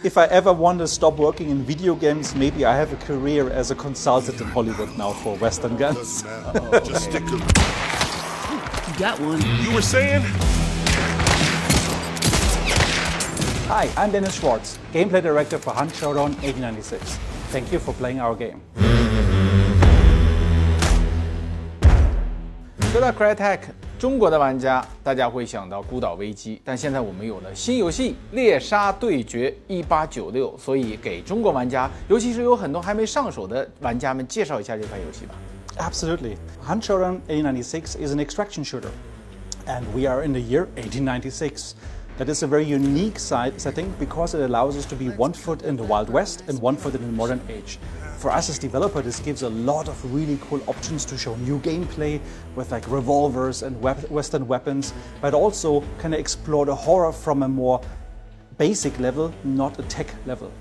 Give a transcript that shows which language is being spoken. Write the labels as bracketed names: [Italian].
[English] if I ever want to stop working in video games, maybe I have a career as a consultant in Hollywood now for Western guns. Just stick to. You got one. You were saying? Hi, I'm Dennis Schwartz, gameplay director for Hunt Showdown 1896. Thank you for playing our game. [Chinese] 说到 Crytek， 中国的玩家大家会想到孤岛危机，但现在我们有了新游戏猎杀对决1896，所以给中国玩家，尤其是有很多还没上手的玩家们介绍一下这款游戏吧。 [English] Absolutely. Hunt Showdown 1896 is an extraction shooter, and we are in the year 1896. That is a very unique setting because it allows us to be 1 foot in the Wild West and 1 foot in the modern age. For us as developer, this gives a lot of really cool options to show new gameplay with like revolvers and Western weapons, but also kind of explore the horror from a more basic level, not a tech level.